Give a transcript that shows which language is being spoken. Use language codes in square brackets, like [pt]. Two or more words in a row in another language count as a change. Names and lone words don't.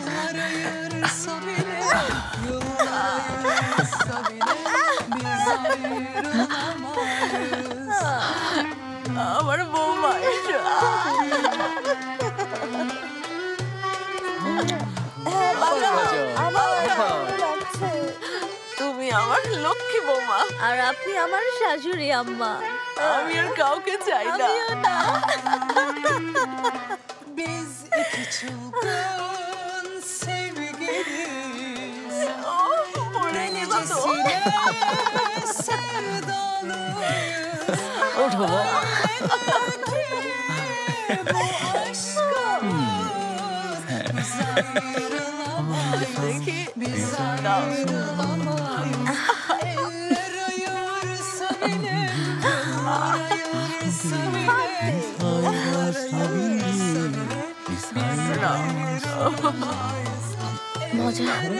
[bn] আমার বৌমা এসো। তুমি আমার লক্ষ্মী বৌমা, আর আপনি আমার শাশুড়ি আম্মা। আমি আর কাউকে চাই না। [tr] Biz iki çılgın sevgiliyiz. Delicesine sevdalıyız. [bn] ওঠো বাবা। [tr] Bu aşkımız bizi ayırır. [bn] মজা।